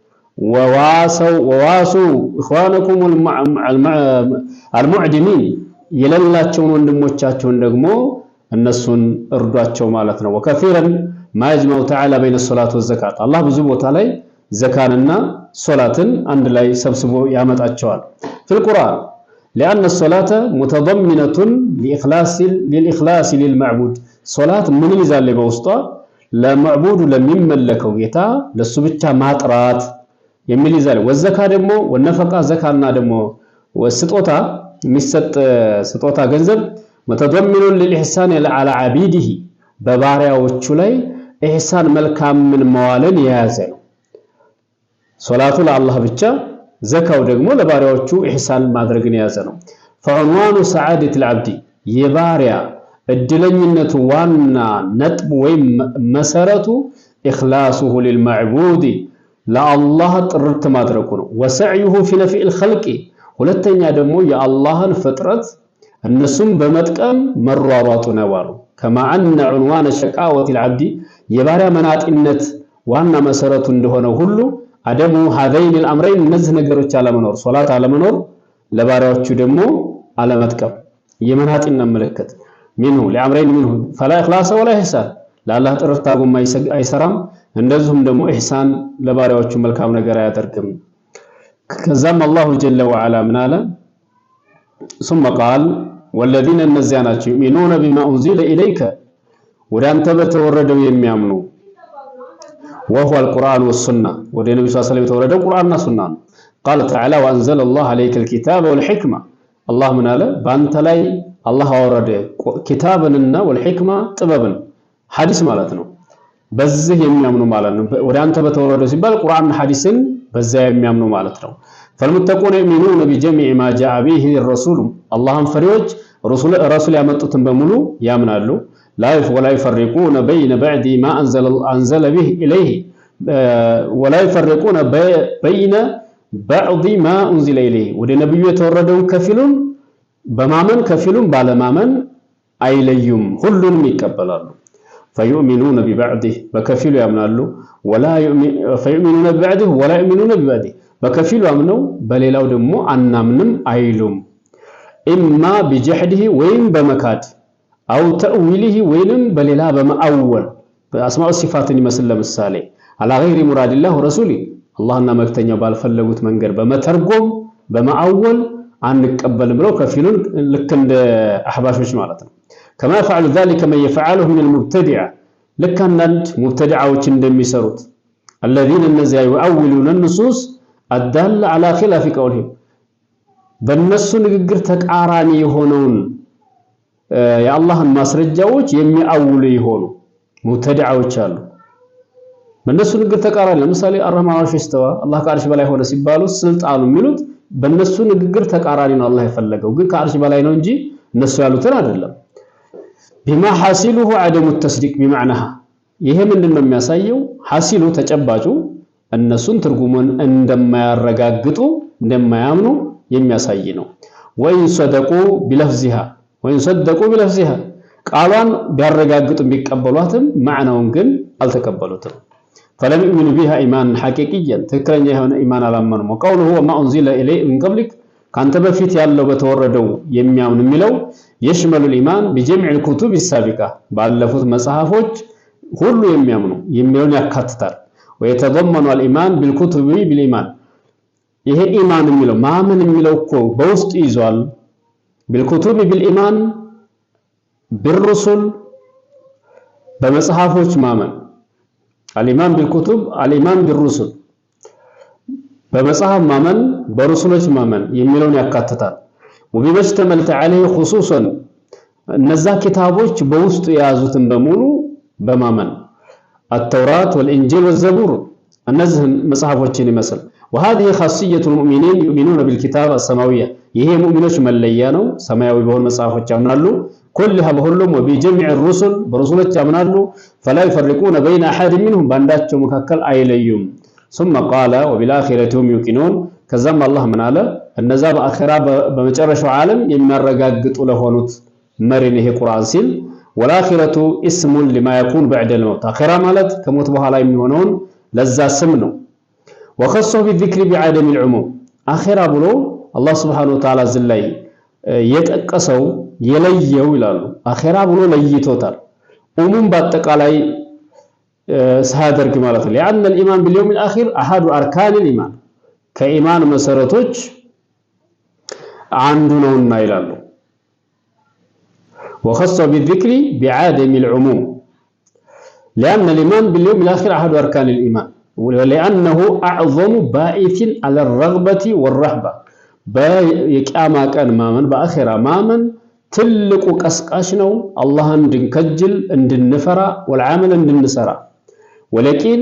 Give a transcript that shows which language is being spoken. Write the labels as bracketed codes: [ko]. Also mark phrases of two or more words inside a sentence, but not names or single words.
[ar] وواسوا إخوانكم المعدمين [am] የሌላቸውን ወንድሞቻቸውን ደግሞ እነሱን እርዷቸው ማለት ነው። [ar] وكثيرا ما يجمع تعالى بين الصلاة والزكاة [am] አላህ ብዙ ቦታ ላይ ዘካንና ሶላትን አንድ ላይ ሰብስቦ ያመጣቸዋል። [ar] في القرآن لأن الصلاة متضمنة للإخلاص للمعبود [am] ሶላት ምን ይዛል በውስጧ ለማዕቡዱ ለሚመለከው ጌታ ለሱ ብቻ ማጥራት የሚል ይዛል። ወዘካ ደግሞ ወነፈቃ ዘካና ደግሞ ወስጦታ የሚሰጥ ስጦታ ገንዘብ [ar] متضمن للإحسان على عبيده [am] በባሪያዎቹ ላይ ኢህሳን መልካምን መዋልን የያዘ ነው። ሶላቱ ለአላህ ብቻ ዘካው ደግሞ ለባሪያዎቹ ኢህሳን ማድረግን የያዘ ነው። [ar] فعنوان سعادة العبد [am] የባሪያ እድለኝነቱ ዋና ነጥብ ወይም መሰረቱ [ar] إخلاصه للمعبود [am] ለአላህ ጥርት ማድረጉ ነው። [ar] وسعيه في نفع الخلق [am] ሁለተኛ ደግሞ የአላህን ፍጥረት እነሱም በመጥቀም መሯሯጡ ነው አሉ። [ar] كما أن عنوان شقاوة العبد [am] የባሪያ መናጢነት ዋና መሰረቱ እንደሆነ ሁሉ [ar] عدمه هذين الامرين [am] እነዚህ ነገሮች አለመኖር ሶላት አለመኖር ለባሪያዎቹ ደግሞ አለመጥቀም የመናጢነት ምልክት [ar] منه لامرين منه فلا اخلاص ولا احسان [am] ለአላህ ጥርት አድርጎ አይሰራም። እንደዚሁም ደግሞ ኢህሳን ለባሪያዎቹ መልካም ነገር አያደርግም። ከዛም [ar] الله جل وعلا [am] ምን አለ? [ar] ثم قال والذين [am] እነዚያ ናቸው [ar] يؤمنون بما انزل اليك [am] ወደ አንተ በተወረደው የሚያምኑ [ar] وهو القرآن والسنة [am] ወደ ነብዩ [ar] صلى الله عليه وسلم [am] የተወረደው ቁርአንና ሱና ነው። [ar] قال تعالى وانزل الله عليك الكتاب والحكمة [am] አላህ ምን አለ? በአንተ ላይ አላህ አወረደ ኪታብንና والحكمة ጥበብን ሐዲስ ማለት ነው። በዚህ የሚያምኑ ማለት ነው። ወደ አንተ በተወረደው ሲባል ቁርአን ሐዲስን በዛ የሚያምኑ ማለት ነው። [ar] فالمتقون يؤمنون بجميع ما جاء به الرسول اللهم فريوج رسول [am] ያመጡትን በሙሉ ያምናሉ። [ar] ولا يفرقون بين بعد ما انزل به اليه ولا يفرقون بين بعض ما انزل اليه [am] ወደ ነብዩ የተወረደውን ከፊሉን በማመን ከፊሉን ባለማመን አይለዩም፣ ሁሉንም ይቀበላሉ። [ar] فيؤمنون ببعضه [am] በከፊሉ ያምናሉ [ar] فيؤمنون ببعضه ولا يؤمنون ببعضه [am] በከፊሉ አምነው በሌላው ደግሞ አናምንም አይሉም። [ar] إما بجحده [am] ወይም በመካድ [ar] أو تأويله [am] ወይንም በሌላ በመአወል በአስማኡ ሲፋትን ይመስል ለምሳሌ [ar] على غير مراد الله ورسوله [am] አላህና መልእክተኛው ባልፈለጉት መንገድ በመተርጎም በመአወል አንቀበልም ብለው ከፊሉን ልክ እንደ አህባሾች ማለት ነው። [ar] كما فعل ذلك من يفعله من المبتدعه لك [am] አንዳንድ ሙብተዲዓዎች እንደሚሰሩት [ar] الذين الذين يؤولون النصوص الدالة على خلاف قولهم [am] በእነሱ ንግግር ተቃራኒ የሆነውን የአላህን ማስረጃዎች የሚያውሉ ይሆኑ ሙብተዲዓዎች አሉ። በእነሱ ንግግር ተቃራኒ ለምሳሌ [ar] الرحمن عرش استوى [am] አላህ ከአርሽ በላይ ሆነ ሲባሉ ስልጣኑ የሚሉት በእነሱ ንግግር ተቃራኒ ነው። አላህ የፈለገው ግን ከአርሽ በላይ ነው እንጂ እነሱ ያሉትን አይደለም። [ar] بما حاصله عدم التصديق بمعناها [am] ይሄ ምንድነው የሚያሳየው? ሐሲሉ ተጨባጩ እነሱን ትርጉሙን እንደማያረጋግጡ እንደማያምኑ የሚያሳይ ነው። [ar] وإن صدقوا بلفظها [am] ቃሏን ቢያረጋግጡ ቢቀበሏትም ማዕናውን ግን አልተቀበሉትም። [ar] فلم يؤمنوا بها ايمانا حقيقيا [am] ትክክለኛ የሆነ ኢማን አላመኑም። [ar] وقوله وما انزل اليه من قبلك [am] ካንተ በፊት ያለው በተወረደው የሚያምን የሚለው [ar] يشمل الايمان بجميع الكتب السابقه [am] ባለፉት መጽሐፎች ሁሉ የሚያምኑ የሚለውን ያካትታል። [ar] ويتضمن الايمان بالكتب بالايمان [am] ይሄ ኢማን የሚለው ማመን የሚለው እኮ በውስጥ ይዟል። [ar] بالكتب بالايمان بالرسل [am] በመጽሐፎች ማመን [ar] الايمان بالكتب الايمان بالرسل [am] በመጽሐፍ ማመን በረሱሎች ማመን የሚለውን ያካትታል። [ar] وبما اشتملت عليه خصوصا [am] እነዛ ኪታቦች በውስጡ የያዙትን በሙሉ በማመን [ar] التوراة والإنجيل والزبور [am] እነዚህ መጽሐፎችን ይመስል [ar] وهذه خاصية المؤمنين يؤمنون بالكتاب السماوية [am] ይሄ ሙእሚኖች መለያ ነው። ሰማያዊ በሆኑ መጽሐፎች ያምናሉ። كلها በሁሉም [ar] وبجميع الرسل [am] በረሱሎች ያምናሉ። [ar] فلا يفرقون بين أحد منهم [am] ባንዳቸው መካከል አይለዩም። [ar] ثم قال وبالآخرة هم يوقنون [am] ከዛም አላህ ምን አለ? እነዛ በአኺራ በመጨረሻው ዓለም የሚያረጋግጡ ለሆኑት መሪን ይሄ ቁርአን ሲል [ar] والآخرة اسم لما يكون بعد الموت [am] አኺራ ማለት ከሞት በኋላ የሚሆነውን ለዛ ስም ነው። [ar] وخصه بالذكر بعدم العموم [am] አኺራ ብሎ አላህ [ar] سبحانه وتعالى [am] እዚህ ላይ የጠቀሰው የለየው ይላሉ። አኺራ ብሎ ለይቶታል። ዑሙም በአጠቃላይ ሳያደርግ ማለት ነው። [ar] لأن الإيمان باليوم الآخر أحد أركان الإيمان [am] ከኢማን መሰረቶች አንዱ ነውና ይላሉ። [ar] وخص بالذكر بعدم العموم لأن الإيمان باليوم الآخر أحد أركان الإيمان ولأنه أعظم باعث على الرغبة والرهبة [am] በየቂያማ ቀን ማመን በአኺራ ማመን ትልቁ ቀስቃሽ ነው። አላህን እንድንከጅል እንድንፈራ ወልዓመል እንድንሰራ ወለኪን